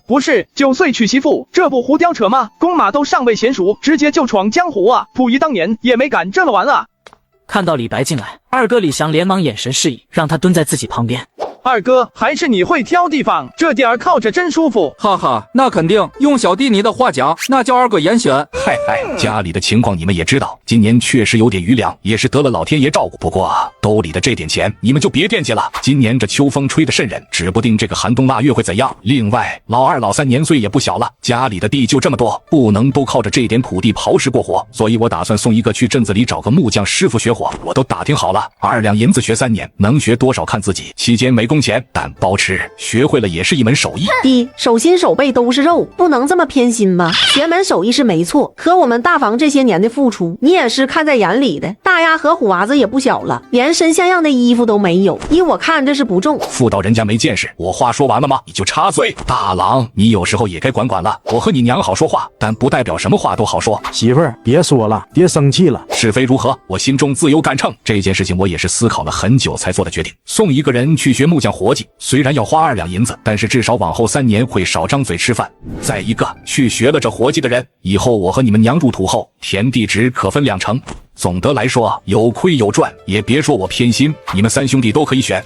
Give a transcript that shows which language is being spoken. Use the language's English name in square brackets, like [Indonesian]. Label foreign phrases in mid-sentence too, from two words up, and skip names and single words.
[Chinese] 不是9歲娶媳婦，這不胡叼扯嗎？公馬都尚未嫻熟，直接就闖江湖啊！溥儀當年也沒敢這麼玩啊！看到李白進來，二哥李祥連忙眼神示意，讓他蹲在自己旁邊。二哥，還是你會挑地方，這點兒靠着真舒服。哈哈，那肯定，用小弟你的話講，那叫二哥嚴選。嗨，家裡的情況你們也知道，今年確實有點餘糧，也是得了老天爺照顧。不過兜裡的這點錢你們就別惦記了，今年這秋風吹得瘆人，指不定這個寒冬臘月會怎樣。另外老二老三年歲也不小了，家裡的地就這麼多，不能都靠着這點土地刨食過活，所以我打算送一個去鎮子裡找個木匠師傅學活。我都打聽好了，2兩銀子學3年，能學多少看自己，期間沒工錢，但包吃，學會了也是一門手藝。弟，手心手背都是肉，不能這麼偏心吧？學門手藝是沒錯，可我們大房這些年的付出，你也是看在眼裡的。大丫和虎娃子也不小了，連身像樣的衣服都沒有，依我看這是不中。婦道人家沒見識，我話說完了嗎？你就插嘴。大郎，你有時候也該管管了。我和你娘好說話，但不代表什麼話都好說。媳婦儿，別說了，爹生氣了。是非如何，我心中自有杆秤。這件事情我也是思考了很久才做的決定。送一個人去學木匠活計，雖然要花2兩銀子，但是至少往後3年會少張嘴吃飯。再一個，去學了這活計的人，以後我和你們娘入土後，田地只可分2成。總的來說，有虧有賺，也別說我偏心，你們3兄弟都可以選。